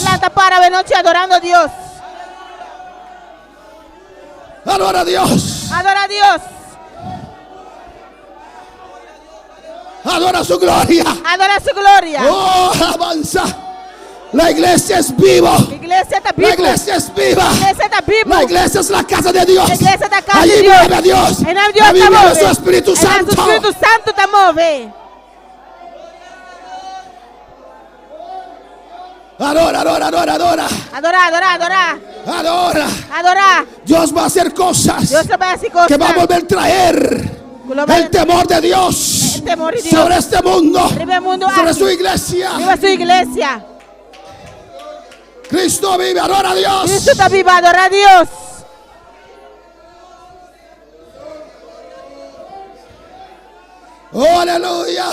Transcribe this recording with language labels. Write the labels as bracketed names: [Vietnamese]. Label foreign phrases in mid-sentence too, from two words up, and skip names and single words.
[Portuguese] Lata para a noite adorando a Deus. [Spanish] Adora a Dios. [Portuguese] Adora a Deus. [Spanish] Adora su gloria. [Portuguese] Adora sua glória. [Spanish] Oh, alabanza. La iglesia es vivo. [Portuguese] A igreja está [Spanish] La [Portuguese] viva. [Spanish] iglesia es viva. [Portuguese] A igreja está viva. [Spanish] La iglesia es la casa de Dios. [Portuguese] A igreja está casa [Spanish] Allí [Portuguese] de Deus. [Spanish] vive Dios. [Portuguese] Em nome de Deus [Spanish] Allí [Portuguese] está [Spanish] vive [Portuguese] move. [Spanish] su Espíritu [Portuguese] Em [Spanish] Santo. [Portuguese] nosso Espírito Santo está move. [Spanish] Adora, adora, adora, adora. Adora, adora, adora. Adora. Adora. Dios va a hacer cosas Dios va a hacer cosas que va a volver a traer el temor de Dios El temor de Dios sobre este mundo, sobre el mundo sobre aquí. su iglesia. Viva su iglesia. Cristo vive, adora a Dios. Cristo está vivo, adora a Dios. Oh, aleluya.